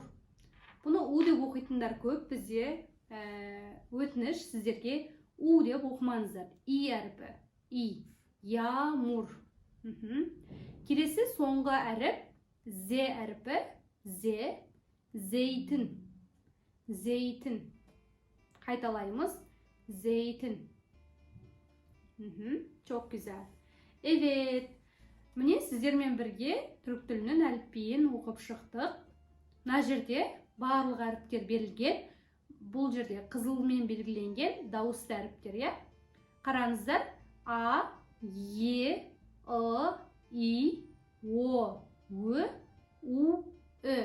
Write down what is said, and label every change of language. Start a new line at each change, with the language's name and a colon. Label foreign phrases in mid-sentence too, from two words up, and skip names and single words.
Kazakh: Бұны у деп оқитындар көп, бізде өтініш сіздерге у деп оқымаңыздар. И әріпі. И. Ямур. Келесі соңғы әріп З әріпі. З. Зейтін. Зейтін. Қайталаймыз. Зейтін.
Turkish: Çok güzel. Evet.
Kazakh: Міне сіздермен бірге түрік тілінің әліпбиін оқып шықтық. Мына жерде барлық әріптер берілген. Бұл жерде қызылмен белгіленген дауысты әріптер, я? Қараңыздар. А, Е, И, О, Ö, У, Ö.